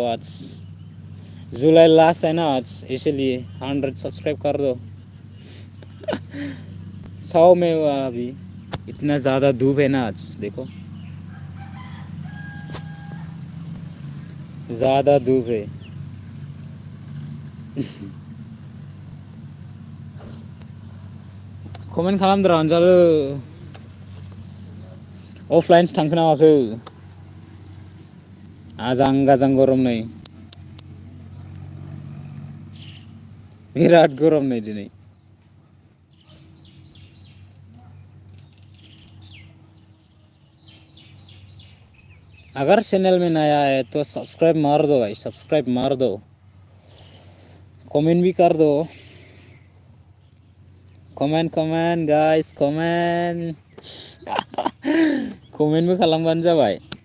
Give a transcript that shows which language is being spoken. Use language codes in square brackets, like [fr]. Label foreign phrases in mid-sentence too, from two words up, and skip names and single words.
[hi] आज जुलाई लास्ट है ना आज, इसलिए 100 सब्सक्राइब कर दो। 100 में हुआ अभी, इतना ज़्यादा धूप है ना आज, देखो ज़्यादा धूप है। [brx] कमेन्ट खालामदो अनजालु, अफलाइनसो थांखो ना माखो? आजां गाजां गरम नै, बिराद गरम नै दिनै। [hi] अगर चैनल में नया है तो सब्सक्राइब मार दो भाई, सब्सक्राइब मार दो, कमेंट भी कर दो, कमेंट कमेंट गाइस कमेंट। [brx] कमेंट भी खालामबानो जाबाय।